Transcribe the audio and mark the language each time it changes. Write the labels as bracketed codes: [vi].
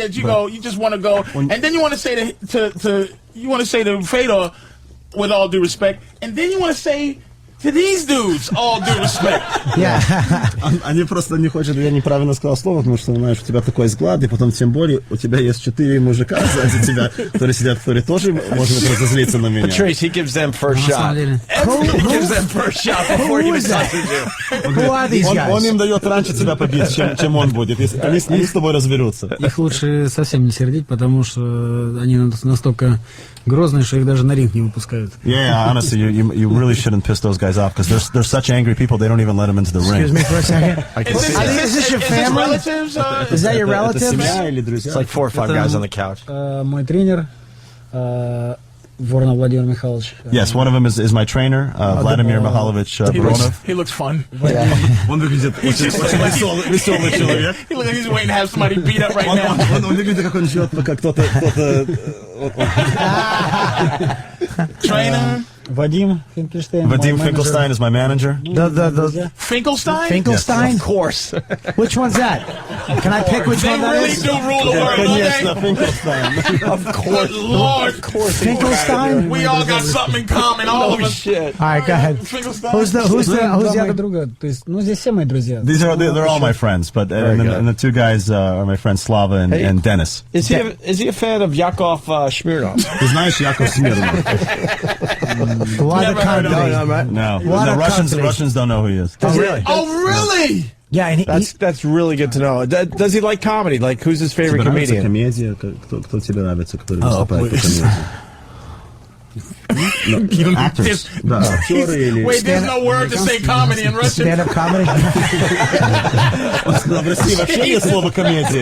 [en] You just want to go, and then you want to say to Fedor, with all due respect, and then you want to say to these dudes, all due respect. [ru] Они просто не хотят, я неправильно сказал слово, потому что, знаешь, у тебя такой взгляд, и потом тем более у тебя есть 4 мужика сзади тебя, которые сидят, которые тоже, может быть, разозлиться на меня. [en] Patrice, he gives them first shot. He gives them first shot before he even touches you. Who are these guys? [ru] Он им дает раньше тебя побить, чем он будет. Они с тобой разберутся. Их лучше совсем не сердить, потому что они настолько грозные, что их даже на ринг не выпускают. [en] Yeah, honestly, you really shouldn't piss those guys off because they're such angry people. They don't even let them into the ring. Excuse me for a second. Is this your family? Relatives? Is that your relatives? It's like 4 or 5 guys on the couch. [ru] Мой тренер, Воронов Владимир Михайлович. [en] Yes, one of them is my trainer, Vladimir Mikhailovich Voronov. He looks fun. [ru] Он выглядит очень веселый человек. [en] He looks like he's waiting to have somebody beat up right now. [ru] Он выглядит, как он живет, как кто-то... [en] Trainer. Vadim Finkelstein. Vadim Finkelstein is my manager. The Finkelstein? Finkelstein? Of course. Which one's that? Can I pick which one that is? They really do rule the world, don't they? Finkelstein. Of course. Lord. Of course. Finkelstein? We all got something in common, all of us. Shit. All right, go ahead. Finkelstein. Who's the other? [ru] друга. То есть, здесь все мои друзья. [en] They're all my friends, but and the 2 guys are my friends Slava and Dennis. Is he a fan of Yakov Smirnov? [ru] Ты знаешь Yakov Smirnov? [en] A lot of company. No. Russians don't know who he is. Oh, really? Oh, really? Yeah, and that's really good to know. Does he like comedy? Like, who's his favorite comedian? [ru] Комедия, кто тебе нравится, который выступает по комедии? [en] Actors. Wait, there's no word to say comedy in Russian. Stand-up comedy? [ru] В России вообще нет слова комедия.